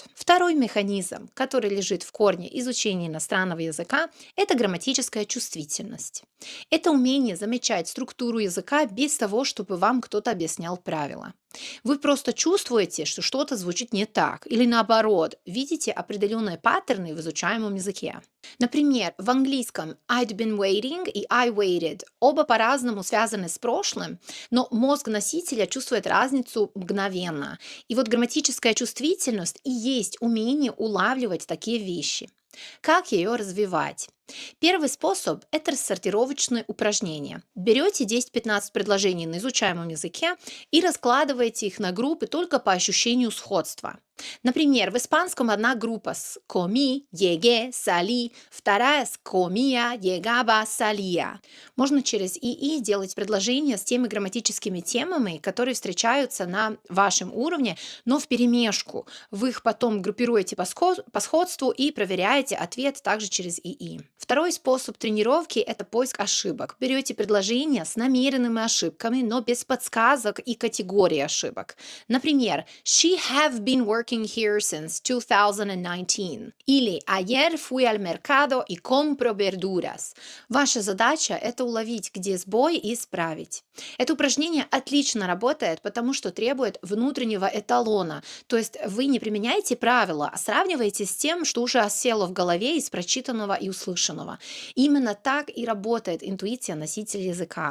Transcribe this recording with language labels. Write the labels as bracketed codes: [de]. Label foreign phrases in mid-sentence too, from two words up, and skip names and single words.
[ru] Второй механизм, который лежит в корне изучения иностранного языка, это грамматическая чувствительность. Это умение замечать структуру языка без того, чтобы вам кто-то объяснял правила. Вы просто чувствуете, что что-то звучит не так, или наоборот, видите определенные паттерны в изучаемом языке. Например, в английском [en] I'd been waiting [ru] и [en] I waited [ru] оба по-разному связаны с прошлым, но мозг носителя чувствует разницу мгновенно. И вот грамматическая чувствительность и есть умение улавливать такие вещи. Как ее развивать? Первый способ– это рассортировочные упражнения. Берете 10-15 предложений на изучаемом языке и раскладываете их на группы только по ощущению сходства. Например, в испанском одна группа с [es] comi, llegué, salí, [ru] вторая с [es] comía, llegaba, salía. [ru] Можно через ИИ делать предложения с теми грамматическими темами, которые встречаются на вашем уровне, но вперемешку. Вы их потом группируете по сходству и проверяете ответ также через ИИ. Второй способ тренировки– это поиск ошибок. Берете предложения с намеренными ошибками, но без подсказок и категории ошибок. Например, [en] She have been working here since 2019. [es] Или Ayer fui al mercado y compro verduras. [ru] Ваша задача– это уловить, где сбой, и исправить. Это упражнение отлично работает, потому что требует внутреннего эталона. То есть вы не применяете правила, а сравниваете с тем, что уже осело в голове из прочитанного и услышанного. Именно так и работает интуиция носителя языка.